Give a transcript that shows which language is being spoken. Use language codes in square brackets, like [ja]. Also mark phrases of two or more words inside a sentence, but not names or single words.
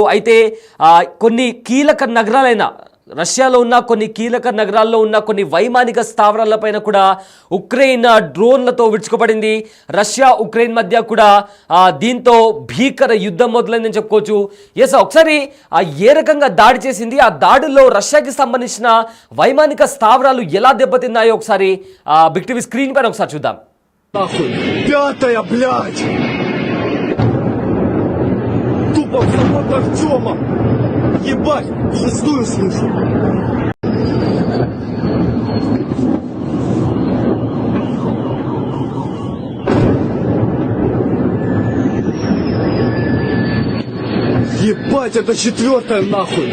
[te] అయితే కొన్ని కీలక నగరాలైన రష్యాలో ఉన్న కొన్ని కీలక నగరాల్లో ఉన్న కొన్ని వైమానిక స్థావరాలపైన కూడా ఉక్రెయిన్ డ్రోన్లతో విడుచుకోబడింది. రష్యా ఉక్రెయిన్ మధ్య కూడా దీంతో భీకర యుద్ధం మొదలైందని చెప్పుకోవచ్చు. ఒకసారి ఏ రకంగా దాడి చేసింది, ఆ దాడుల్లో రష్యాకి సంబంధించిన వైమానిక స్థావరాలు ఎలా దెబ్బతిన్నాయో ఒకసారి బిగ్ టీవీ స్క్రీన్ పైన ఒకసారి చూద్దాం. [ru] Артема! Ебать! Шестую слышу! Ебать, это 4-я нахуй!